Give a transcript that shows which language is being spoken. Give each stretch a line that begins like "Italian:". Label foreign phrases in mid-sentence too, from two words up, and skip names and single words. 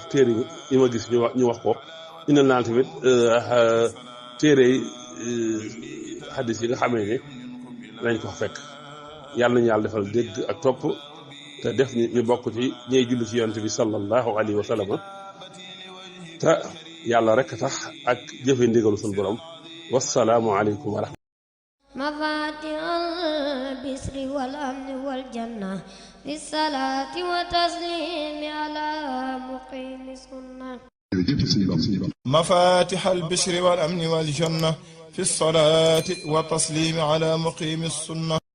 Wolof: téere yi ma gis ñu wax ko indil naa la tamit téere yi xaddis yi nga xamee ne dañ ko fekk yàlla nañu yàlla defal dégg ak topp te def ñu bokk ci ñey julli ci yonent bi
Arabic: صلى الله عليه وسلم
Wolof: te yàlla rek tax ak jëfe ndigalu sunu borom
Arabic: والسلام عليكم ورحمة الله. مفاتيح البشر والأمن والجنة في الصلاة وتسليم على مقيم السنة. مفاتيح البشر والأمن والجنة في الصلاة والتسليم على مقيم السنة.